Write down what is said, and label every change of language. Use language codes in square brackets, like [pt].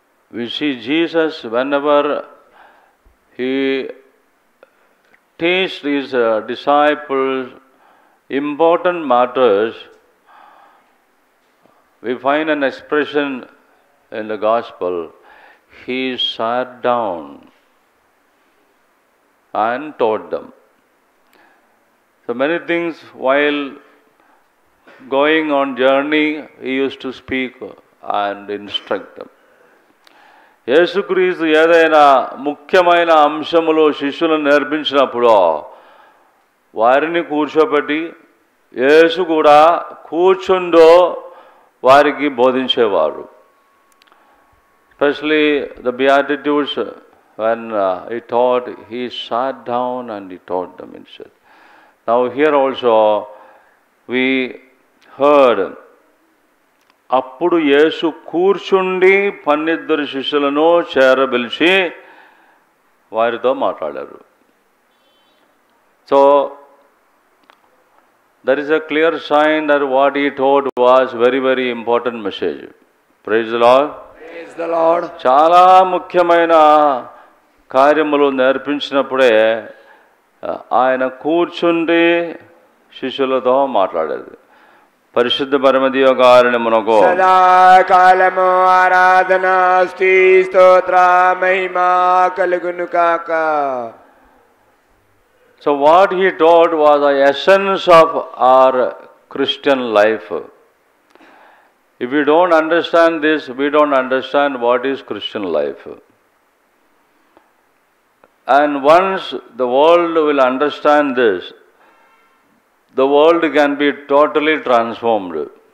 [en] We see Jesus whenever he teaches his disciples important matters, we find an expression in the gospel, he sat down and taught them. So many things while going on journey, he used to speak and instruct them. [te] యేసుక్రీస్తు ఏదైనా ముఖ్యమైన అంశములో శిష్యులను నేర్పించినప్పుడు వారిని కూర్చోబెట్టి యేసు కూడా కూర్చుండో వారికి బోధించేవారు. [en] Especially the Beatitudes, when he taught, he sat down and he taught them instead. Now here also we heard, [te] అప్పుడు యేసు కూర్చుండి 12 శిష్యులను చేరబిలిచి వారితో మాట్లాడారు. [en] So there is a clear sign that what he taught was very, very important message. Praise the Lord. Praise the Lord. [te] చాలా ముఖ్యమైన కార్యములు నేర్పించినప్పుడే ఆయన కూర్చుండి శిష్యులతో మాట్లాడేది. పరిశుద్ధ పరమదివ్యకారుణ్యమునకు సదాకాలము ఆరాధన స్తుతి స్తోత్ర మహిమ కలుగును కాక. [en] So what he taught was the essence of our Christian life. If we don't understand this, we don't understand what is Christian life. And once the world will understand this, the world can be totally transformed.